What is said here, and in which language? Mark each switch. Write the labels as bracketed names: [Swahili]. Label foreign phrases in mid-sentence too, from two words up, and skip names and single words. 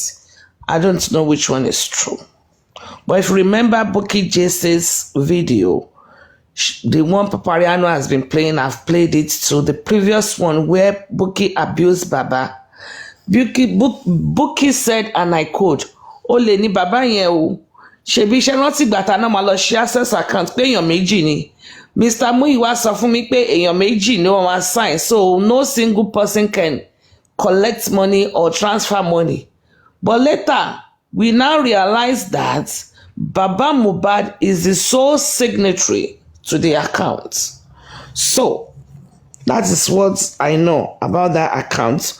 [English] I don't know which one is true. But if you remember Buki Jesse's video, the one Papariano has been playing, I've played it to the previous one where Buki abused Baba. Buki said, and I quote, [Yoruba] "Ole ni Baba yen o, shebi se rántí gbà tá na ma lọ ṣí [English] access account [Yoruba] pé èèyàn méjì ni. Mr. Muyiwa sọ fún mi pé èèyàn méjì ni wọ́n máa sign, [English] so no single person can collect money or transfer money." But later, we now realize that Baba Mohbad is the sole signatory to the account. So that is what I know about that account.